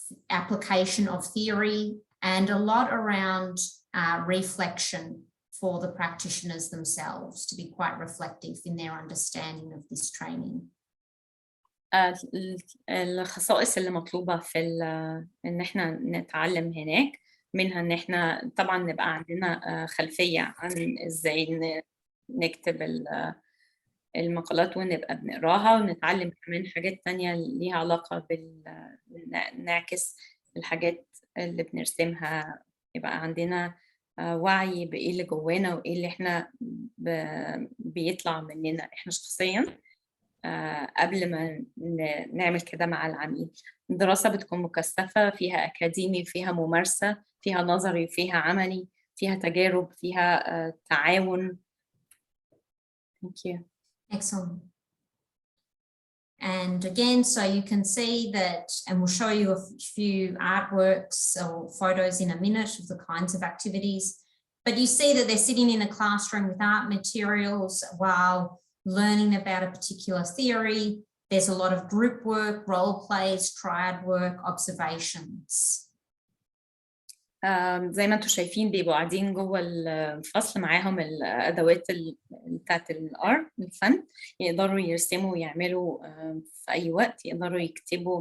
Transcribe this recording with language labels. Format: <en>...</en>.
<en>application of theory, and a lot around reflection for the practitioners themselves to be quite reflective in their understanding of this training.</en> <ar>الخصائص اللي مطلوبة في إن إحنا نتعلم هناك، منها إن إحنا طبعاً نبقى عندنا خلفية عن إزاي نكتب المقالات ونبقى بنقراها، ونتعلم كمان حاجات تانية ليها علاقة نعكس الحاجات اللي بنرسمها، يبقى عندنا وعي بإيه اللي جوانا وإيه اللي إحنا بيطلع مننا إحنا شخصياً قبل ما نعمل كده مع العميل. الدراسة بتكون مكثفة، فيها أكاديمي، فيها ممارسة، فيها نظري، فيها عملي، فيها تجارب، فيها تعاون.</ar> <en>Thank you. Excellent. And again, so you can see that, and we'll show you a few artworks or photos in a minute of the kinds of activities, but you see that they're sitting in a classroom with art materials while learning about a particular theory. There's a lot of group work, role plays, triad work, observations.</en> <ar>زي ما انتم شايفين بيبقوا قاعدين جوه الفصل معاهم الادوات بتاعت الارت الفن، يقدروا يرسموا ويعملوا في اي وقت، يقدروا يكتبوا.</ar>